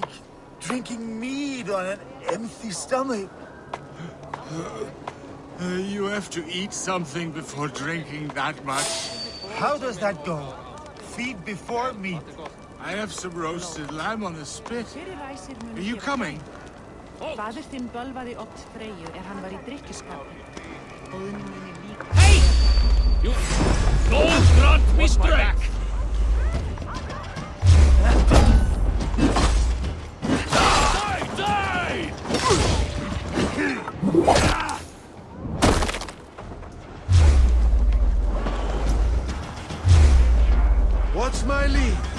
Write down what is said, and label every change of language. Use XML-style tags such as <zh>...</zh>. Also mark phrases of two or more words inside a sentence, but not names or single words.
<en>Drinking mead on an empty stomach? You have to eat something before drinking that much. How does that go? Feed before meat. I have some roasted lamb on the spit. Are you coming?</en> <is>Faðir þinn bölvaði oft Freyju hann var í drykkjuskapi. Óðinn muni líka.</is> <en>Hey! You don't grant me strength! Die! What's my lead?</en>